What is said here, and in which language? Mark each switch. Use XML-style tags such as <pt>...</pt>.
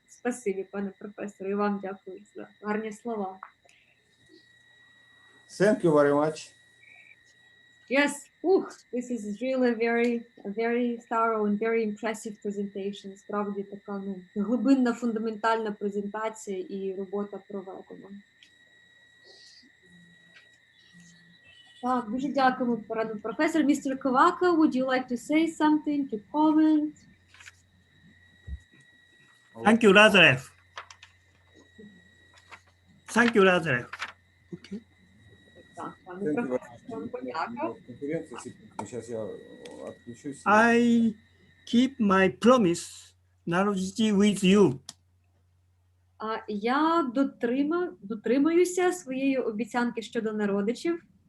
<uk>Спасибі, пане професоре, і вам дякую за гарні слова.</uk> <en>Thank you very much. Yes, this is really a very thorough and very impressive presentation.</en> <uk>Справді така глибинна, фундаментальна презентація і робота проведена. Так, дуже дякуємо, пане професор.</uk> <en>Mr. Kovaka, would you like to say something, to comment? Thank you, Lazarev. Thank you, Lazarev. Okay.</en> <uk>Так, пане професор, вам подяка.</uk> <ru>Сейчас я отключусь.</ru> <en>I keep my promise, Narodichi, with you.</en> <uk>Я дотримаюся своєї обіцянки щодо народичів.</uk>